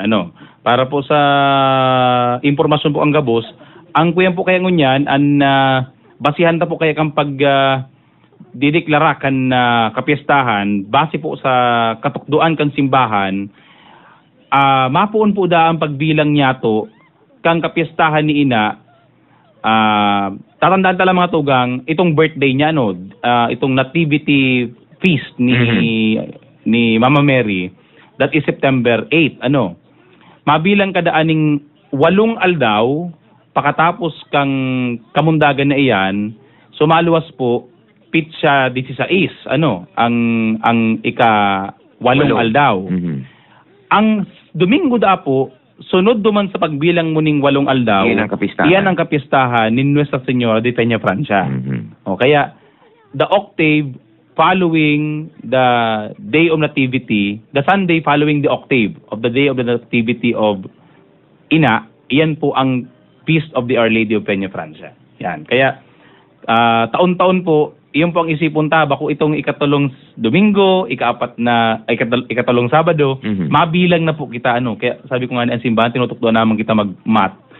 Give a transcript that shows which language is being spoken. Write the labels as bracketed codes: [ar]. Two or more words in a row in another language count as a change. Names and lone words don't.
[bik] Para po sa impormasyon po ang gabos, ang kuyan po kaya ngunyan, basihan ta po kaya kang dideklara kan kapistahan, base po sa katukduan kan simbahan, mapuon po da ang pagbilang niyato kang kapistahan ni Ina. Tatandaan tala mga tugang, itong birthday niya, itong [en] nativity feast [bik] ni Mama Mary, [en] that is September 8. [bik] Mabilang kadaaning 8 aldaw, pakatapos kang kamundagan na iyan, sumaluwas po, pitsa 16, ang ika-8 aldaw. Ang Domingo da po, sunod duman sa pagbilang muning 8 aldaw, iyan ang kapistahan ni Nuestra Señora de Peña Francia. Kaya, [en] the octave following the day of nativity, the Sunday following the octave of the day of the nativity of Ina, [bik] iyan po ang [en] Feast of the Our Lady of Peña Francia. Yan. [bik] Kaya, taon-taon po, iyon po ang isipon ta, bako itong ikatulong Domingo, ikatulong Sabado, mabilang na po kita, Kaya sabi ko nga, ang simbahan, tinutukdo naman kita mag-math.